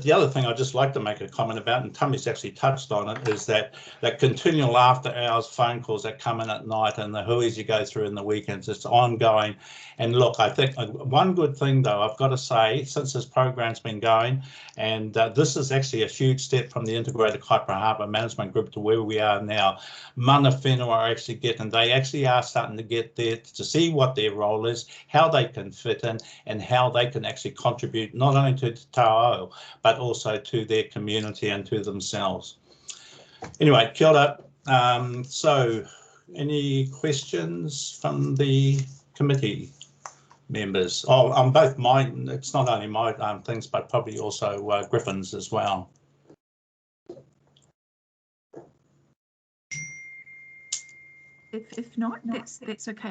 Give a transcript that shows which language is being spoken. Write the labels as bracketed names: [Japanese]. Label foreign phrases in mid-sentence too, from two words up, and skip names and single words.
[English] The other thing I'd just like to make a comment about, and Tammy's actually touched on it, is that continual after hours phone calls that come in at night and the hui's you go through in the weekends. It's ongoing. And look, I think one good thing though, I've got to say, since this program's been going, and this is actually a huge step from the Integrated Kaipara Harbour Management Group to where we are now. [Māori] Mana whenua [English] are actually getting, they actually are starting to get there to see what their role is, how they can fit in, and how they can actually contribute not only to Te Tauao, but also to their community and to themselves. Anyway, [Māori] kia ora. [English] So any questions from the committee members? Oh, on both mine, it's not only my things, but probably also Griffin's as well. If not, that's okay.